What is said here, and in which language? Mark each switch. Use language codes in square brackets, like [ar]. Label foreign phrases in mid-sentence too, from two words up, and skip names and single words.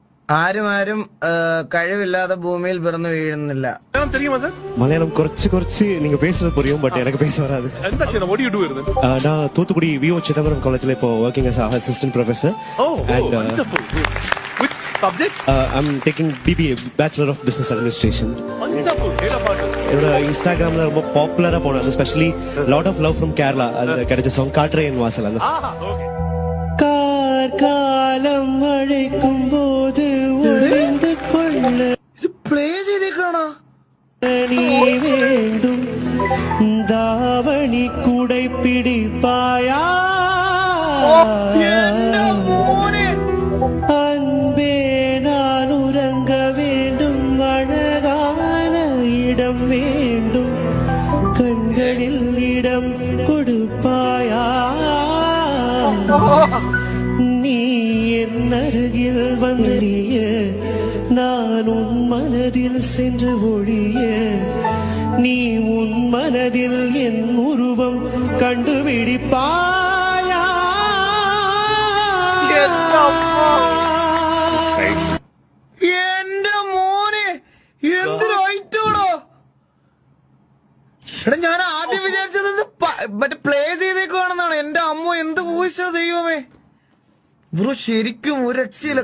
[ml] ആരും കഴിവില്ലാതെ ഭൂമിയിൽ പിറന്നു വീഴുന്നില്ല. [ta] மலையாளம் குறைச்சு நீங்க பேசுறது புரியும், பட் எனக்கு பேச வராது. நான் தூத்துக்குடி விஓ சிதம்பரம் காலேஜ்ல இப்போ ஒர்க்கிங் [en] as assistant professor. I'm taking BBA, Bachelor of Business Administration. [ta] என்னோட இன்ஸ்டாகிராம்ல ரொம்ப பாப்புலரா போனது, எஸ்பெஷலி [en] lot of love from Kerala, [ta] அது கிடைச்ச சாங் காற்றே என் வாசல். அந்த காலம் அழைக்கும் போது ஒளிந்து கொள்ள [ml] ഇത് പ്ലേ ചെയ്തേക്കാണോ? [ta] நீ வேண்டும், தாவணி கூடை பிடிப்பாயா? அன்பே நான் உறங்க வேண்டும், அழகான இடம் வேண்டும், கண்களில் இடம் கொடுப்பாயா? நீ என் அருகில் வந்தறிய, நான் உன் மனதில் சென்று ஒழிய, நீ உன் மனதில் என் உருவம் கண்டுபிடிப்பாயா? [ml] എന്റെ മോനെ എന്തൊരായിട്ടോടോ. എടാ ഞാൻ ആദ്യം വിചാരിച്ചത് മറ്റേ പ്ലേ ചെയ്തേക്കുവാണെന്നാണ്. എന്റെ അമ്മ എന്ത് ഊഹിച്ചത് ദൈവമേ. ബ്രോ ശരിക്കും ഒരു രക്ഷയില്ല.